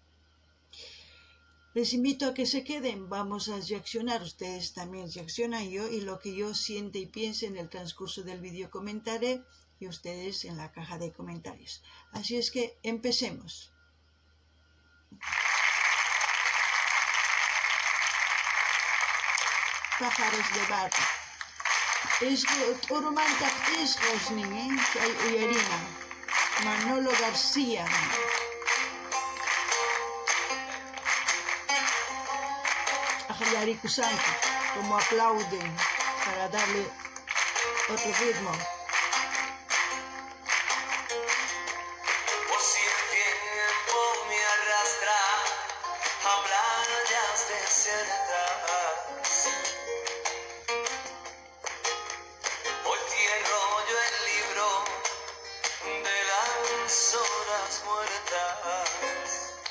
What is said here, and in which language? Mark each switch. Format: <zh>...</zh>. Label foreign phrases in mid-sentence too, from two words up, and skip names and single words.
<es>Les invito a que se queden, vamos a reaccionar, ustedes también reaccionan yo y lo que yo siente y piense en el transcurso del vídeo comentaré y ustedes en la caja de comentarios. Así es que empecemos. Pájaros de barro.</es> <qu>T'urumanta p'isqus nin, kay uyarina. Manolo García.</qu> <es>Yarikusanki, como aplauden para darle otro ritmo. Por si el tiempo me arrastra a playas desiertas, hoy cierro yo el libro de las horas muertas.</es>